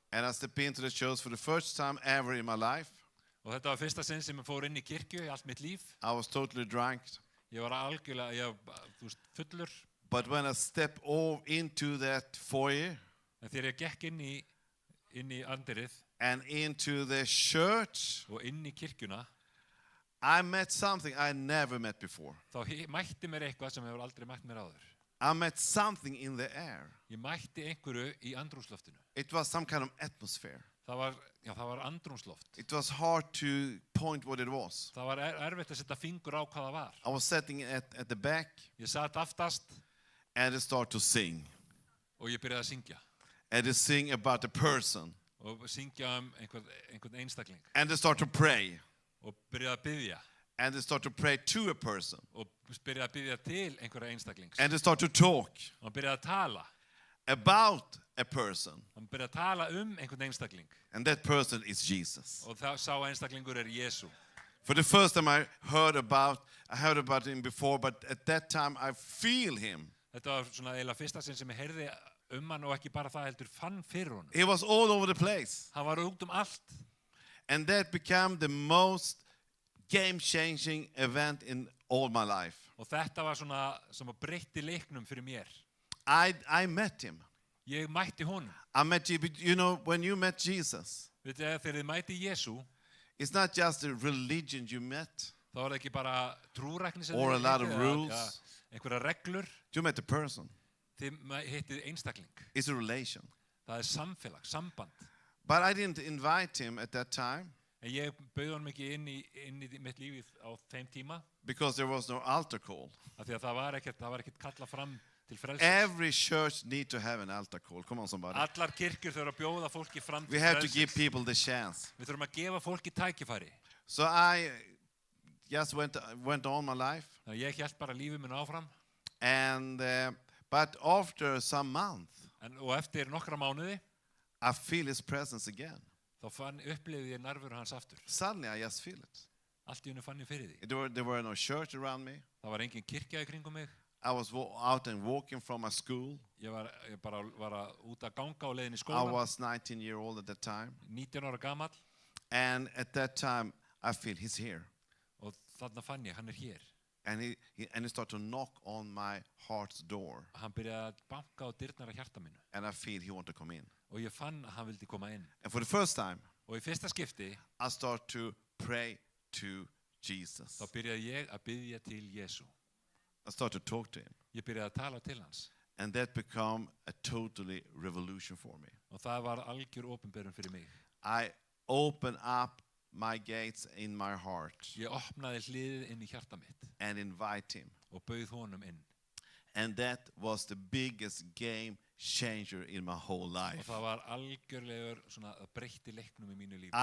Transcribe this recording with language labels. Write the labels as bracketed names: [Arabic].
[English] And I stepped into the church for the first time ever in my life. [Icelandic] Og þetta var fyrsta sinn sem ég fór inn í kirkju í allt mitt líf. [English] I was totally drunk. [Icelandic] Ég var algjörlega, fullur. [English] But when I stepped into that foyer [Icelandic] En þegar ég gekk inn í andirið [English] and into the church, [Icelandic] og inn í kirkjuna, [English] I met something I never met before. [Icelandic] þá mætti mér eitthvað sem hefur aldrei mætt mér áður. [English] I met something in the air. [Icelandic] Ég mætti einhverju í andrúmsloftinu. [English] It was some kind of atmosphere. [Icelandic] Það var andrúmsloft. [English] It was hard to point what it was. [Icelandic] Það var erfitt að setja fingur á hvað það var. [English] I was sitting at the back [Icelandic] Ég satt aftast [English] and I started to sing. [Icelandic] og ég byrjaði að syngja. [English] And to sing about a person. [Icelandic] Og syngja einhvern einstakling. [English] And to start to pray. [Icelandic] Og byrjaði að biðja. [English] And to start to pray to a person. [Icelandic] Og byrjaði að biðja til einhverja einstaklings. [English] And to start to talk [Icelandic] Og hann byrjaði að tala. [English] about a person. [Icelandic] Hann byrjaði að tala einhvern einstakling. [English] And that person is Jesus. [Icelandic] Og sá einstaklingur Jesú. [English] For the first time I heard about him before, but at that time I feel him. [Icelandic] Þetta var svona eiginlega fyrsta sinn sem ég heyrði hann og ekki bara það heldur fann fyrir honum. [English] He was all over the place. [Icelandic] Hann var út allt. [English] And that became the most game-changing event in all my life. [Icelandic] Og þetta var svona sem að breytti leiknum fyrir mér. [English] I met him. [Icelandic] Ég mætti honum. [English] I met you, but you know, when you met Jesus, [Icelandic] Veit þið, þegar þið mætti Jesú, [English] it's not just a religion you met [Icelandic] þá var það ekki bara trúrækni sem [English] or a [Icelandic] þið [English] lot of [Icelandic] hittið, [English] rules. [Icelandic] einhverja reglur. [English] You met a person. [Icelandic] Þið hittið einstakling. [English] It's a relation. [Icelandic] Það samfélag, samband. [English] But I didn't invite him at that time [Icelandic] En ég bauð honum ekki inn í mitt líf á þeim tíma. [English] because there was no altar call. [Icelandic] Af því að það var ekkert kalla fram til frelsis. [English] Every church need to have an altar call. Come on, somebody. [Icelandic] Allar kirkjur þurfa að bjóða fólki fram [English] We [Icelandic] til [English] have to give [Icelandic] frelsis. [English] people the chance. [Icelandic] Við þurfum að gefa fólki tækifæri. [English] So I just went on my life. [Icelandic] Þannig að ég hélt bara lífið minn áfram. [English] And but after some month, [Icelandic] Og eftir nokkra mánuði, [English] I feel his presence again. [Icelandic] þá upplifði ég nærveru hans aftur. [English] Suddenly, I just feel it. [Icelandic] Allt í hennu fann ég fyrir því. [English] There were no church around me. [Icelandic] Það var engin kirkja í kringum mig. [English] I was out and walking from my school. [Icelandic] Ég bara var út að ganga á leiðin í [English] I [Icelandic] skólann. [English] was 19 years old at that time. [Icelandic] 19 ára gamall. [English] And at that time, I feel he's here. [Icelandic] Og þarna fann ég, hann hér. [English] And he started to knock on my heart's door. [Icelandic] Hann byrjaði að banka á dyrnar á hjarta mínu. [English] And I feel he wanted to come in. [Icelandic] Og ég fann að hann vildi koma inn. [English] And for the first time, [Icelandic] Og í fyrsta skipti, [English] I start to pray to Jesus. [Icelandic] þá byrjaði ég að biðja til Jesú. [English] I start to talk to him. [Icelandic] Ég byrjaði að tala til hans. [English] And that became a totally revolution for me. [Icelandic] Og það var algjör opinberun fyrir mig. [English] I opened up my gates in my heart [Icelandic] Ég opnaði hliðið inn í hjarta mitt [English] and invite him. [Icelandic] og bauð honum inn. [English] And that was the biggest game changer in my whole [Icelandic] Og [English] life. [Icelandic] það var algjörlegur svona að breytti leiknum í mínu lífi.